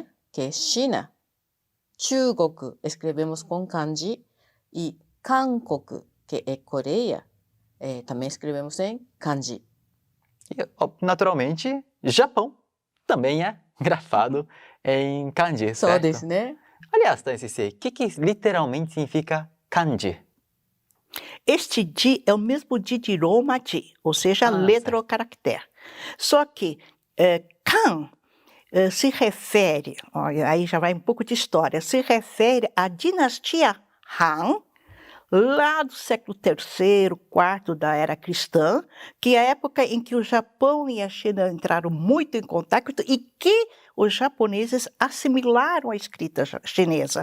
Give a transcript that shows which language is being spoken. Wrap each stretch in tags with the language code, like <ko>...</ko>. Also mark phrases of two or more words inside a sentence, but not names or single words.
<pt>Que é China. 中国, escrevemos com kanji. E Hankook, que é Coreia, também escrevemos em kanji. E, naturalmente, Japão também é grafado em kanji, certo?</pt> <ja>そうですね。</ja> <pt>Aliás, Tai Sensei, o que literalmente significa kanji? Este di é o mesmo di de Roma di, ou seja, letra ou caractere. Só que kan se refere, aí já vai um pouco de história, se refere à dinastia Han, lá do século III, IV da era cristã, que é a época em que o Japão e a China entraram muito em contato e que os japoneses assimilaram a escrita chinesa.</pt>